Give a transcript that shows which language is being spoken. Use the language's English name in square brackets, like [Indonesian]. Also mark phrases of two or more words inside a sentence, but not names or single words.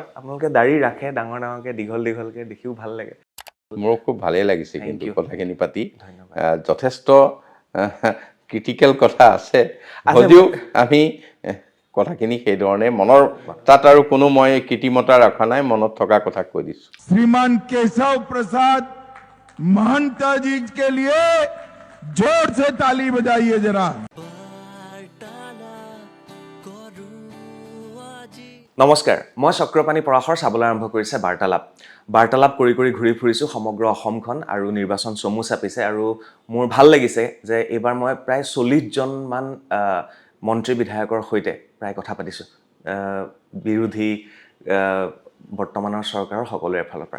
[Assamese] আপোনালোকে দাড়ি ৰাখে ডাঙৰ ডাঙৰকৈ, দীঘলকৈ, দেখিও ভাল লাগে। মোৰ খুব ভালেই লাগিছে কিন্তু কথাখিনি পাতি। ধন্যবাদ। যথেষ্ট ক্ৰিটিকেল কথা আছে, যদিও আমি কথাখিনি সেইধৰণে মনৰ তাত আৰু কোনো মই কৃত্ৰিমতা ৰখা নাই, মনত থকা কথা কৈ দিছোঁ। [Hindi] श्रीमान केशव प्रसाद महंता जी के लिए जोर से ताली बजाइए जरा। [Assamese] নমস্কাৰ, মই চক্ৰপাণি পৰাশৰ চাবলৈ আৰম্ভ কৰিছে বাৰ্তালাপ কৰি ঘূৰি ফুৰিছোঁ সমগ্ৰ অসমখন, আৰু নিৰ্বাচন চমু চাপিছে। আৰু মোৰ ভাল লাগিছে যে এইবাৰ মই প্ৰায় 40জনমান মন্ত্ৰী বিধায়কৰ সৈতে প্ৰায় কথা পাতিছোঁ, বিৰোধী, বৰ্তমানৰ চৰকাৰৰ সকলোৰে ফালৰ পৰা।